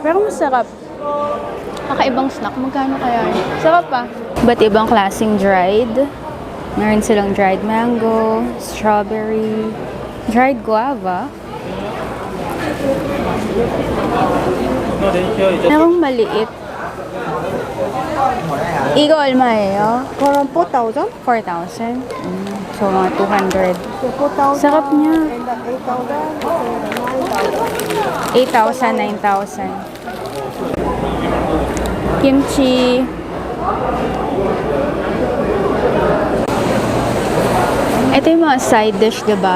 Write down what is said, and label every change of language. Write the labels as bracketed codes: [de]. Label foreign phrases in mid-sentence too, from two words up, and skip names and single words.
[tl] Pero masarap. Kakaibang snack. Magkano kaya? Sarap pa. Ba't ibang klaseng dried? Meron silang dried mango, strawberry, dried guava. Merong maliit. [ko] 이거 얼마예요? 그럼 4,000? 4,000? [tl] So, mga 200. [ko] 4,000. [tl] Sarap niya. [en] And 8,000. 8,000, 9,000. [ko] Kimchi. [tl] Ito Ito yung mga [en] side dish, [tl] diba?